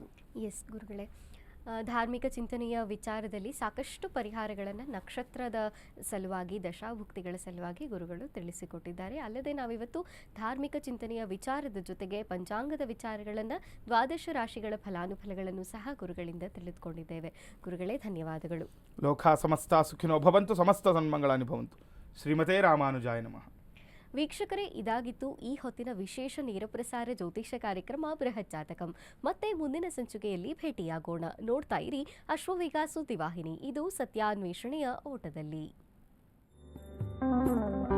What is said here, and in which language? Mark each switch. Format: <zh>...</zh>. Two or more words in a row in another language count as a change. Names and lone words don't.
<kn>ಎಸ್ ಗುರುಗಳೇ, ಧಾರ್ಮಿಕ ಚಿಂತನೆಯ ವಿಚಾರದಲ್ಲಿ ಸಾಕಷ್ಟು ಪರಿಹಾರಗಳನ್ನು ನಕ್ಷತ್ರದ ಸಲುವಾಗಿ, ದಶಾಭುಕ್ತಿಗಳ ಸಲುವಾಗಿ ಗುರುಗಳು ತಿಳಿಸಿಕೊಟ್ಟಿದ್ದಾರೆ. ಅಲ್ಲದೆ ನಾವಿವತ್ತು ಧಾರ್ಮಿಕ ಚಿಂತನೆಯ ವಿಚಾರದ ಜೊತೆಗೆ ಪಂಚಾಂಗದ ವಿಚಾರಗಳನ್ನು, ದ್ವಾದಶ ರಾಶಿಗಳ ಫಲಾನುಫಲಗಳನ್ನು ಸಹ ಗುರುಗಳಿಂದ ತಿಳಿದುಕೊಂಡಿದ್ದೇವೆ. ಗುರುಗಳೇ, ಧನ್ಯವಾದಗಳು.</kn> <sa>ಲೋಕ ಸಮಸ್ತ ಸುಖಿನೋ ಭವಂತು, ಸಮಸ್ತ ಸನ್ಮಂಗಳಾನಿ ಭವಂತು. ಶ್ರೀಮತೇ ರಾಮಾನುಜಾಯ ನಮಃ.</sa> <kn>ವೀಕ್ಷಕರೇ, ಇದಾಗಿತ್ತು ಈ ಹೊತ್ತಿನ ವಿಶೇಷ ನೇರಪ್ರಸಾರ ಜ್ಯೋತಿಷ ಕಾರ್ಯಕ್ರಮ ಬೃಹತ್ ಜಾತಕಂ. ಮತ್ತೆ ಮುಂದಿನ ಸಂಚಿಕೆಯಲ್ಲಿ ಭೇಟಿಯಾಗೋಣ. ನೋಡ್ತಾ ಇರಿ ಅಶ್ವವೇಗ ಸುದ್ದಿವಾಹಿನಿ. ಇದು ಸತ್ಯಾನ್ವೇಷಣೆಯ ಓಟದಲ್ಲಿ.</kn>